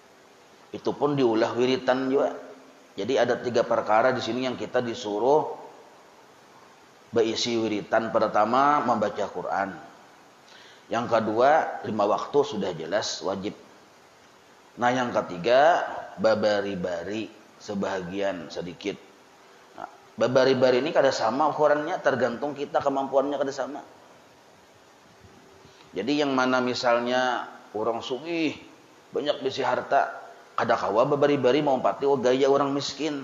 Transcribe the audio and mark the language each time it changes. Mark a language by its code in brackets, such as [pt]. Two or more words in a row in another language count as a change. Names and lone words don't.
[id] Itu pun diulah wiritan juga. Jadi ada 3 perkara di sini yang kita disuruh berisi wiritan pertama membaca Quran. Yang kedua 5 waktu sudah jelas wajib. [bjn] Nah yang ketiga babari-bari sebahagian sedikit. Nah, babari-bari ini kada sama ukurannya, tergantung kita kemampuannya kada sama. Jadi yang mana misalnya orang sugih banyak bisi harta, kada kawa babari-bari mau pati gaya orang miskin.